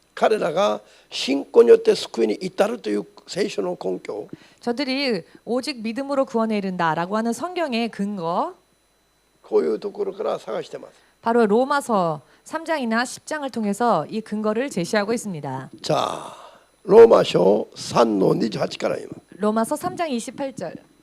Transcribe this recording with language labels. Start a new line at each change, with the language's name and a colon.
Japanese: 彼らが信仰によって救いに至るという聖書の根拠、
Korean: 저들이 오직 믿음으로 구원에 이른다라고 하는 성경의 근거,
Japanese: こういうところから探してます。
Korean: 바로 로마서 3장이나 10장을 통해서 이 근거를 제시하고 있습니다.
Japanese: じゃあローマ書3の28から今。
Korean: 로마서 3장 28절.